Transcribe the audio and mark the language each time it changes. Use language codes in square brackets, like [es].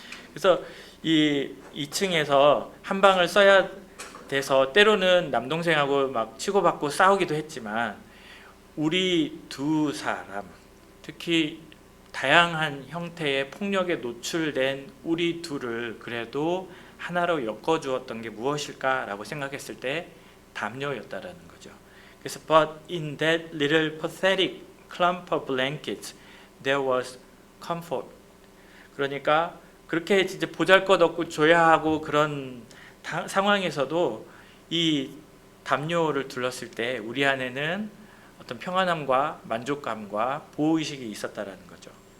[ko] 그래서 이 2층에서 한 방을 써야 돼서 때로는 남동생하고 막 치고받고 싸우기도 했지만 우리 두 사람, 특히 다양한 형태의 폭력에 노출된 우리 둘을 그래도 하나로 엮어주었던 게 무엇일까라고 생각했을 때 담요였다라는 거죠. 그래서 [en] but in that little pathetic clump of blankets there was comfort. [ko] 그러니까 그렇게 진짜 보잘것없고 조야하고 그런 상황에서도 이 담요를 둘렀을 때 우리 안에는 어떤 평안함과 만족감과 보호의식이 있었다라는 거죠.